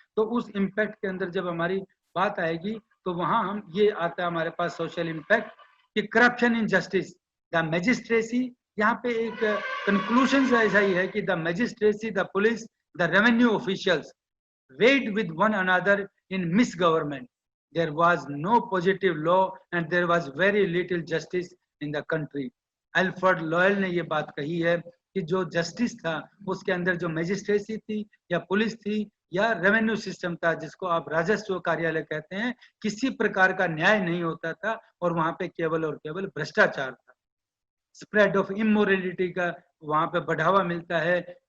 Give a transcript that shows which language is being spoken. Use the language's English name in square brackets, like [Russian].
[Hindi] तो उस इम्पैक्ट के अंदर जब हमारी बात आएगी तो वहां हम ये आता है हमारे पास सोशल इम्पैक्ट कि करप्शन इन जस्टिस, द मैजिस्ट्रेसी। यहाँ पे एक कंक्लूजन ऐसा ही है कि [English] The magistracy, the police, the revenue officials weighed with one another in misgovernment. There was no positive law and there was very little justice in the country. [Hindi] Alfred loyal ने ये बात कही है कि जो जस्टिस था उसके अंदर जो मैजिस्ट्रेसी थी या पुलिस थी या रेवेन्यू सिस्टम था, जिसको आप राजस्व कार्यालय कहते हैं, किसी प्रकार का न्याय नहीं होता था और वहां पे केवल और केवल भ्रष्टाचार था। स्प्रेड ऑफ इमोरलिटी का वहां पे बढ़ावा मिलता है।